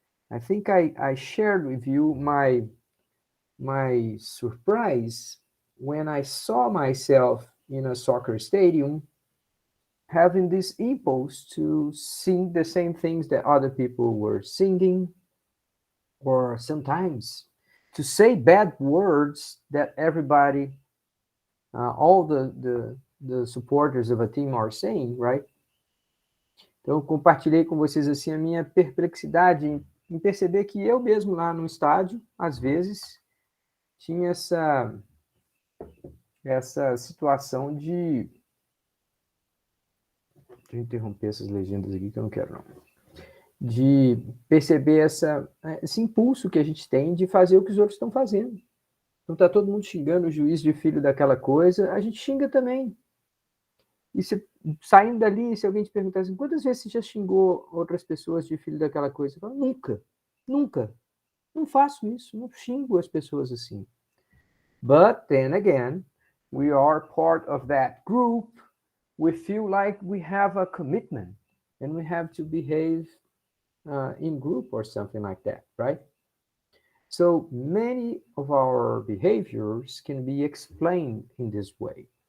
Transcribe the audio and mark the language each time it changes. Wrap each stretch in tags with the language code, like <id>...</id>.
<en>I think I shared with you my surprise when I saw myself in a soccer stadium having this impulse to sing the same things that other people were singing, or sometimes to say bad words that everybody, all the supporters of a team are saying, right?</en> <pt>Então, eu compartilhei com vocês assim a minha perplexidade em perceber que eu mesmo lá no estádio, às vezes, tinha essa situação de... Deixa eu interromper essas legendas aqui que eu não quero, não. De perceber esse impulso que a gente tem de fazer o que os outros estão fazendo. Então tá todo mundo xingando o juiz de filho daquela coisa, a gente xinga também. E saindo dali, se alguém te perguntar assim, quantas vezes você já xingou outras pessoas de filho daquela coisa? Eu falo, nunca, nunca. Não faço isso, não xingo as pessoas assim.</pt> <en>But then again, we are part of that group. We feel like we have a commitment and we have to behave in group or something like that, right? So many of our behaviors can be explained in this way.</en>